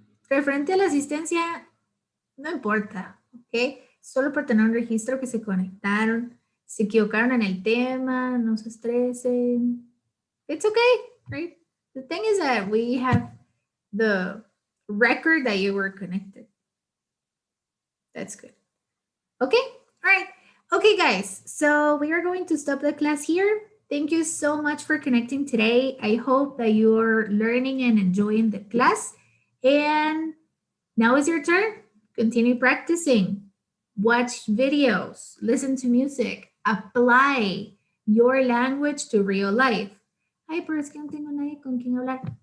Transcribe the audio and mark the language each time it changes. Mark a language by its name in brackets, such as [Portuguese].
[Spanish] Referente a la asistencia, no importa, ¿ok? Solo por tener un registro que se conectaron, se equivocaron en el tema, no se estresen. [English] It's okay, right? The thing is that we have the record that you were connected. That's good. Okay, all right. Okay, guys, so we are going to stop the class here. Thank you so much for connecting today. I hope that you're learning and enjoying the class. And now is your turn. Continue practicing. Watch videos, listen to music, apply your language to real life. [Spanish] Ay, pero es que no tengo nadie con quien hablar.